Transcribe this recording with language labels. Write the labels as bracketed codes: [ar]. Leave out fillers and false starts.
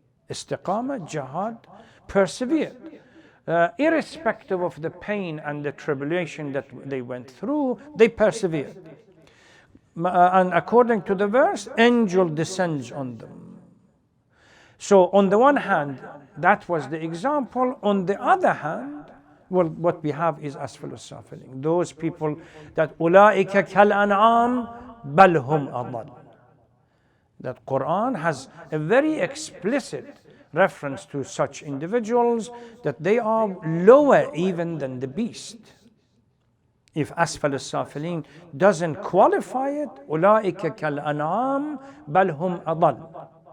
[en] Istiqamah, jihad, persevered. Irrespective of the pain and the tribulation that they went through, they persevered. And according to the verse, angel descends on them. So on the one hand, that was the example. On the other hand, well, what we have is asfal as-safilin. Those people that [ar] أُولَٰئِكَ كَالْأَنْعَامِ بَلْ هُمْ أَضَلُّ. [en] That Quran has a very explicit reference to such individuals, that they are lower even than the beast. If asfal as-safilin doesn't qualify it, [ar] أُولَٰئِكَ كَالْأَنْعَامِ بَلْ هُمْ أَضَلُّ.